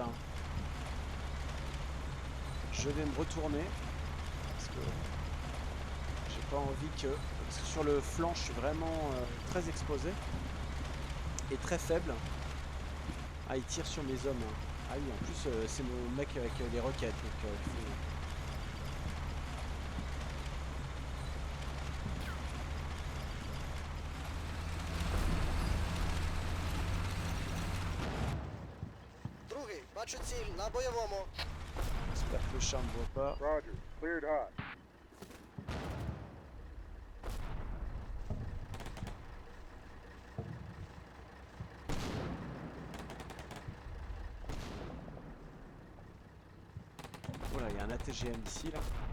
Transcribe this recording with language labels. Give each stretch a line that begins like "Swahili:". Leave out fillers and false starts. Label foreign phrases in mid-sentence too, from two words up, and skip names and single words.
French: Je vais me retourner parce que j'ai pas envie que... Parce que sur le flanc je suis vraiment très exposé et très faible. Ah, il tire sur mes hommes. Ah oui, en plus c'est mon mec avec les roquettes. Donc, il faut...
Ukrainian: Бачу ціль на бойовому.
French: J'espère que le char ne voit pas.
English: Roger. Cleared hot.
French: Voilà, il y a un ATGM ici là.